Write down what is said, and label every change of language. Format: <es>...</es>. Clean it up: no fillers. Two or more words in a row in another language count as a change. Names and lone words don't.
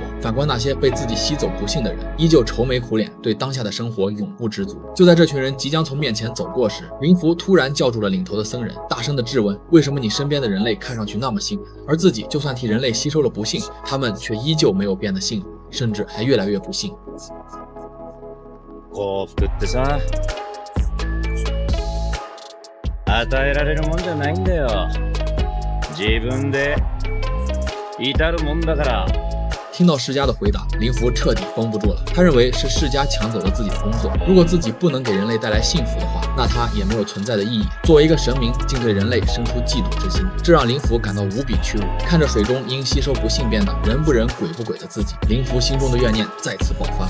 <zh>反观那些被自己吸走不幸的人，依旧愁眉苦脸，对当下的生活永不知足。就在这群人即将从面前走过时，灵符突然叫住了领头的僧人，大声地质问：为什么你身边的人类看上去那么幸福，而自己就算替人类吸收了不幸，他们却依旧没有变得幸福，甚至还越来越不幸。</zh> <ja>幸福ってさ、与えられるもんじゃないんだよ。自分で至るもんだから。</ja> <zh>听到世家的回答，灵符彻底绷不住了。他认为是世家抢走了自己的工作，如果自己不能给人类带来幸福的话，那他也没有存在的意义。作为一个神明，竟对人类生出嫉妒之心，这让灵符感到无比屈辱。看着水中因吸收不幸变得人不人鬼不鬼的自己，灵符心中的怨念再次爆发。</zh>